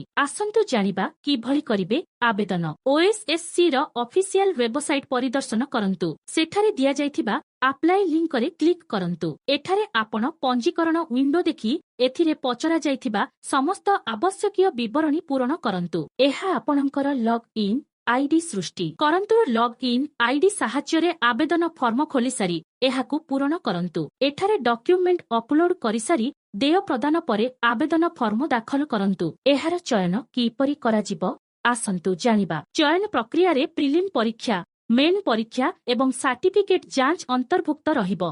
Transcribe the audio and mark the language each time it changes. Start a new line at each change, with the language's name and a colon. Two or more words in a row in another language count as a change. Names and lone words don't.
Odia: ଆସନ୍ତୁ ଜାଣିବା କିପରି କରିବେ ଆବେଦନ। ଓଏସଏସସି ର
English: official website
Odia: ପରିଦର୍ଶନ କରନ୍ତୁ। ସେଠାରେ ଦିଆ ଯାଇଥିବା
English: apply link
Odia: ରେ କ୍ଲିକ କରନ୍ତୁ। ଏଠାରେ ଆପଣ ପଞ୍ଜୀକରଣ ୱିଣ୍ଡୋ ଦେଖି ଏଥିରେ ପଚରା ଯାଇଥିବା ସମସ୍ତ ଆବଶ୍ୟକୀୟ ବିବରଣୀ ପୂର୍ଣ୍ଣ କରନ୍ତୁ। ଏହା ଆପଣଙ୍କର
English: log in ID
Odia: ସୃଷ୍ଟି କରନ୍ତୁ।
English: log in ID
Odia: ସାହାଯ୍ୟ ରେ ଆବେଦନ ଫର୍ମ ଖୋଲି ସାରି ଏହାକୁ ପୂର୍ଣ୍ଣ କରନ୍ତୁ। ଏଠାରେ
English: document upload
Odia: କରି ସାରି ଦେୟ ପ୍ରଦାନ ପରେ ଆବେଦନ ଫର୍ମ ଦାଖଲ କରନ୍ତୁ। ଏହାର ଚୟନ କିପରି କରାଯିବ ଆସନ୍ତୁ ଜାଣିବା। ଚୟନ ପ୍ରକ୍ରିୟା ରେ ପ୍ରିଲିମ ପରୀକ୍ଷା ମେନ ପରୀକ୍ଷା ଏବଂ ସର୍ଟିଫିକେଟ ଯାଞ୍ଚ ଅନ୍ତର୍ଭୁକ୍ତ ରହିବ।